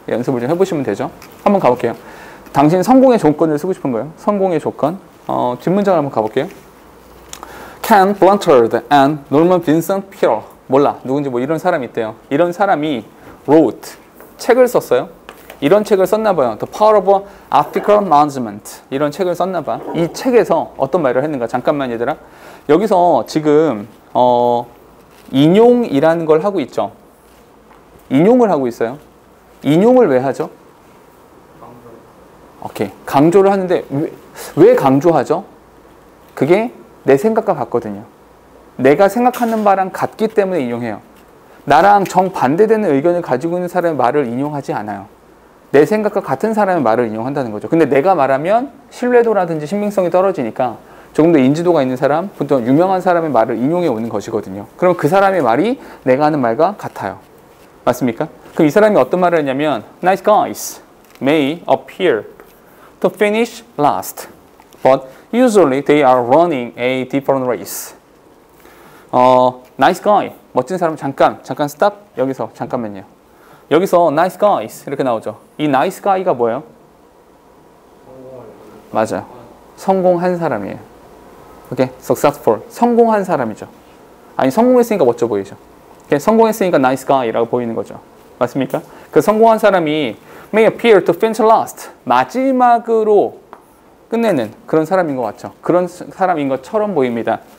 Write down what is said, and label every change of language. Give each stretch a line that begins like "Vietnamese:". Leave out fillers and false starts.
Korean: 연습을 좀 해보시면 되죠. 한번 가볼게요. 당신 성공의 조건을 쓰고 싶은 거예요. 성공의 조건. 뒷문장을 한번 가볼게요. Ken Blanchard and Norman Vincent Peale. 몰라. 누군지 뭐 이런 사람이 있대요. 이런 사람이 wrote. 책을 썼어요. 이런 책을 썼나 봐요.
English: The Power of Ethical Management.
Korean: 이런 책을 썼나 봐. 이 책에서 어떤 말을 했는가? 잠깐만 얘들아. 여기서 지금 인용이라는 걸 하고 있죠. 인용을 하고 있어요. 인용을 왜 하죠? 오케이. 강조를 하는데 왜 강조하죠? 그게 내 생각과 같거든요. 내가 생각하는 바랑 같기 때문에 인용해요. 나랑 정반대되는 의견을 가지고 있는 사람의 말을 인용하지 않아요. 내 생각과 같은 사람의 말을 인용한다는 거죠. 근데 내가 말하면 신뢰도라든지 신빙성이 떨어지니까 조금 더 인지도가 있는 사람, 보통 유명한 사람의 말을 인용해 오는 것이거든요. 그럼 그 사람의 말이 내가 하는 말과 같아요. 맞습니까? 그럼 이 사람이 어떤 말을 했냐면
English: Nice guys may appear to finish last, but usually they are running a different race.
Korean: Nice guy, 멋진 사람 잠깐 stop. 여기서 잠깐만요. 여기서 nice guys 이렇게 나오죠. 이 nice guy가 뭐예요? 맞아요. 성공한 사람이에요. 오케이, successful. 성공한 사람이죠. 아니, 성공했으니까 멋져 보이죠. 오케이? 성공했으니까 nice guy라고 보이는 거죠. 맞습니까? 그 성공한 사람이
English: may appear to finish last.
Korean: 마지막으로 끝내는 그런 사람인 것 같죠. 그런 사람인 것처럼 보입니다.